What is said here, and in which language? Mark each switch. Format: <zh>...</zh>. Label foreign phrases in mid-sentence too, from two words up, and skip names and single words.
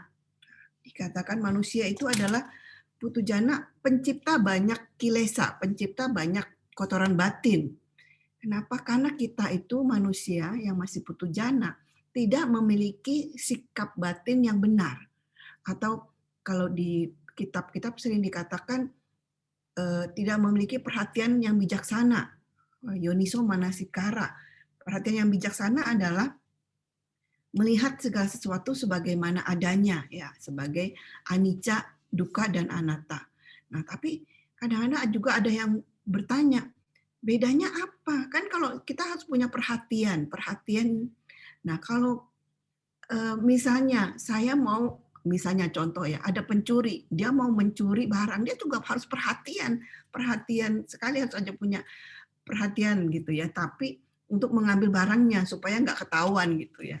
<id>Dikatakan manusia itu adalah putu jana, pencipta banyak kilesa, pencipta banyak kotoran batin. Kenapa? Karena kita itu manusia yang masih putu jana, tidak memiliki sikap batin yang benar. Atau kalau di kitab-kitab sering dikatakan tidak memiliki perhatian yang bijaksana.</id> <pi>Yoniso manasikara.</pi> <id>Perhatian yang bijaksana adalah melihat segala sesuatu sebagaimana adanya, ya, sebagai</id> <pi>anicca, dukkha,</pi> <id>dan anatta. Nah, tapi kadang-kadang juga ada yang bertanya, bedanya apa? Kan kalau kita harus punya perhatian. Nah, kalau misalnya saya mau, misalnya contoh ya, ada pencuri, dia mau mencuri barang, dia juga harus perhatian sekali, harus aja punya perhatian gitu ya, tapi untuk mengambil barangnya supaya nggak ketahuan gitu ya.</id>